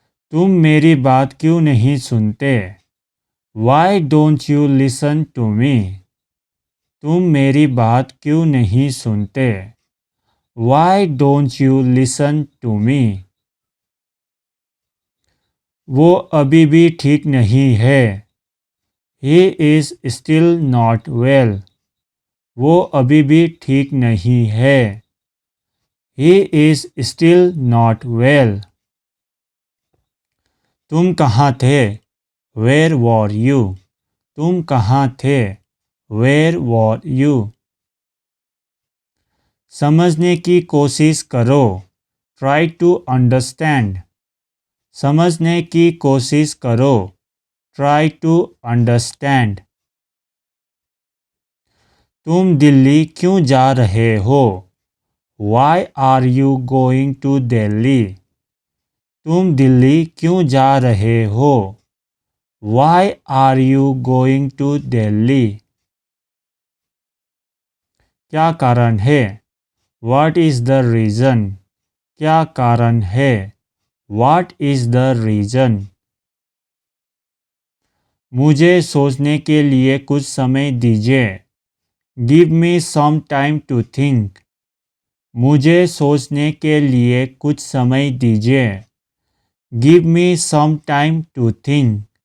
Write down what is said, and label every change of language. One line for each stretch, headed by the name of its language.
Hindi: तुम मेरी बात क्यों नहीं सुनते?
English: Why don't you listen to me?
Hindi: तुम मेरी बात क्यों नहीं सुनते?
English: Why don't you listen to me?
Hindi: वो अभी भी ठीक नहीं है।
English: He is still not well.
Hindi: वो अभी भी ठीक नहीं है।
English: He is still not well.
Hindi: तुम कहाँ थे?
English: Where were you?
Hindi: तुम कहाँ थे?
English: Where were you?
Hindi: समझने की कोशिश करो।
English: Try to understand.
Hindi: समझने की कोशिश करो।
English: Try to understand.
Hindi: तुम दिल्ली क्यों जा रहे हो?
English: Why are you going to Delhi?
Hindi: तुम दिल्ली क्यों जा रहे हो?
English: Why are you going to Delhi?
Hindi: क्या कारण है?
English: What is the reason?
Hindi: क्या कारण है?
English: What is the reason?
Hindi: मुझे सोचने के लिए कुछ समय दीजिए।
English: Give me some time to think.
Hindi: मुझे सोचने के लिए कुछ समय दीजिए।
English: Give me some time to think.